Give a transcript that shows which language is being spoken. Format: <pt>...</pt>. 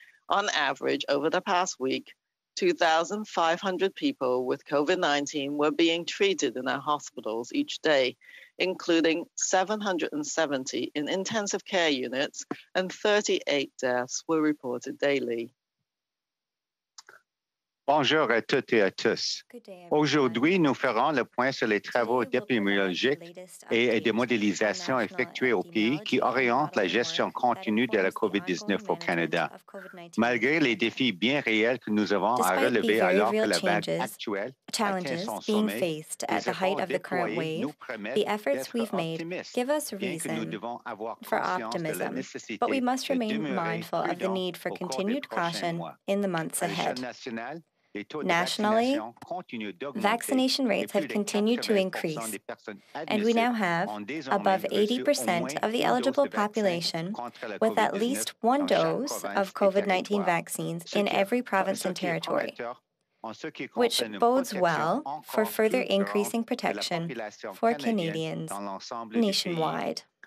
<en>On average, over the past week, 2,500 people with COVID-19 were being treated in our hospitals each day, including 770 in intensive care units, and 38 deaths were reported daily.</en> <fr>Bonjour à toutes et à tous. Aujourd'hui, nous ferons le point sur les travaux épidémiologiques et de modélisation effectués au pays qui orientent la gestion continue de la COVID-19 au Canada. Malgré les défis bien réels que nous avons à relever alors que la vague actuelle</fr> <en>challenges being faced at the height of the current wave, the efforts we've made give us reason for optimism, but we must remain mindful of the need for continued caution in the months ahead. Nationally, vaccination rates have continued to increase, and we now have above 80% of the eligible population with at least one dose of COVID-19 vaccines in every province and territory, which bodes well for further increasing protection for Canadians nationwide.</en>